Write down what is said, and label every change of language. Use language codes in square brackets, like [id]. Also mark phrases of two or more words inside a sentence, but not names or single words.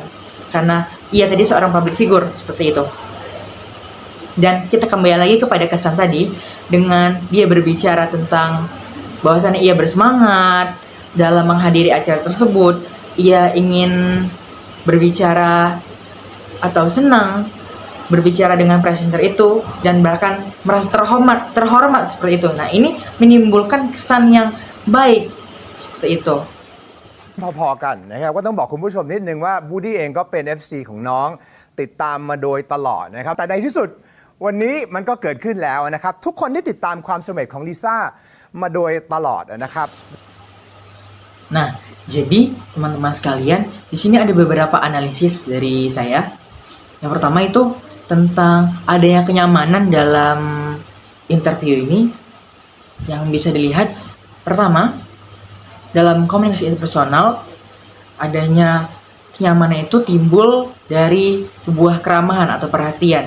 [id] Karena ia tadi seorang [en] public figure, [id] seperti itu. Dan kita kembali lagi kepada kesan tadi, dengan dia berbicara tentang bahwasannya ia bersemangat dalam menghadiri acara tersebut, ia ingin berbicara atau senang berbicara dengan presenter itu, dan bahkan merasa terhormat seperti itu. Nah, ini menimbulkan kesan yang baik seperti itu. [th] พอๆกันนะครับก็ต้องบอกคุณผู้ชมนิดนึงว่าบูดี้เองก็เป็น FC ของน้องติดตามมาโดยตลอดนะครับแต่ในที่สุดวันนี้มันก็เกิดขึ้นแล้วนะครับทุกคนที่ติดตามความสำเร็จของลิซ่ามาโดยตลอดนะครับ [id] Nah, jadi teman-teman sekalian, di sini ada beberapa analisis dari saya. Yang pertama itu tentang adanya kenyamanan dalam interview ini yang bisa dilihat. Pertama, dalam komunikasi interpersonal, adanya kenyamanan itu timbul dari sebuah keramahan atau perhatian.